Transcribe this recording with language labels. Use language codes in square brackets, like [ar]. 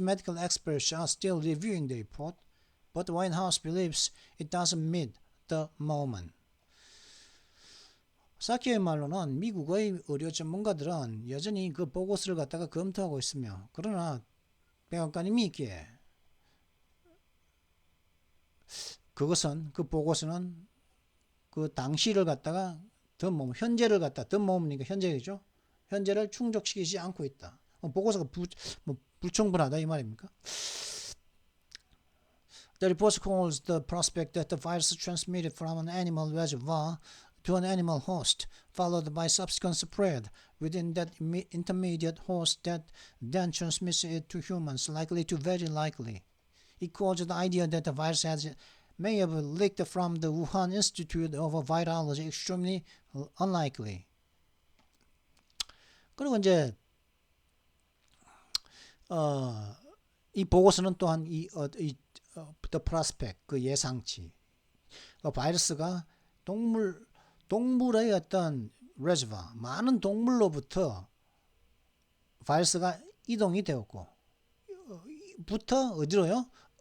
[en] medical experts are still reviewing the report, but the White House believes it doesn't meet the moment. [ko] 사키의 말로는 미국의 의료 전문가들은 여전히 그 보고서를 갖다가 검토하고 있으며, 그러나 백악관이 믿기에 그 보고서는 그 당시를 갖다가 현재를 갖다 덤머니까 현재죠. 현재를 충족시키지 않고 있다. 보고서가 불충분하다 이 말입니까? [en] The report calls the prospect that the virus transmitted from an animal reservoir to an animal host, followed by subsequent spread within that intermediate host that then transmits it to humans, very likely. It calls the idea that the virus may have leaked from the Wuhan Institute of Virology extremely unlikely. [ko] 그리고 이제 이 보고서는 또한 [en] the prospect, [ko] 그 예상치, 바이러스가 동물의 어떤 reservoir, 많은 동물로부터 바이러스가 이동이 되었고, 부터 어디로요?